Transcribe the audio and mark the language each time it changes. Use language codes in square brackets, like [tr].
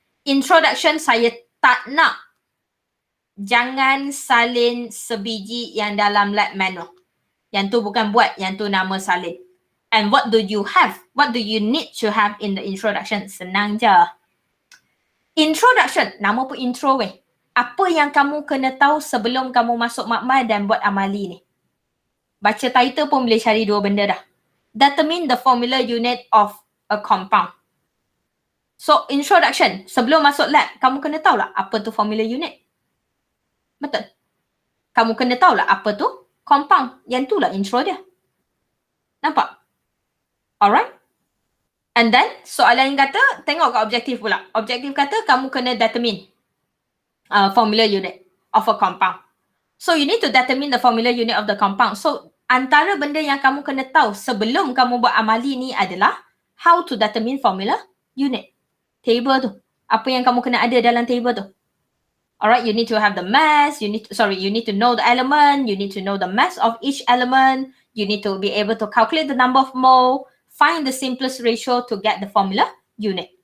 [ms] Introduction saya tak nak. Jangan salin sebiji yang dalam lab manual. Yang tu bukan buat, yang tu nama salin. [en] And what do you have? What do you need to have in the introduction? [ms] Senang je. Introduction, nama pun intro weh. Apa yang kamu kena tahu sebelum kamu masuk makmal dan buat amali ni. Baca title pun boleh cari dua benda dah. [en] Determine the formula unit of a compound. [ms] So, introduction. Sebelum masuk lab, kamu kena tahulah apa tu formula unit. Betul? Kamu kena tahulah apa tu compound. Yang itulah intro dia. Nampak? Alright? And then, soalan yang kata, tengok kat objektif pula. Objektif kata, kamu kena determine formula unit of a compound. [en] So, you need to determine the formula unit of the compound. [ms] So, antara benda yang kamu kena tahu sebelum kamu buat amali ni adalah [en] how to determine formula unit. [ms] Table tu. Apa yang kamu kena ada dalam table tu. [en] Alright, you need to have the mass, you need to know the element, you need to know the mass of each element, you need to be able to calculate the number of mole, find the simplest ratio to get the formula unit.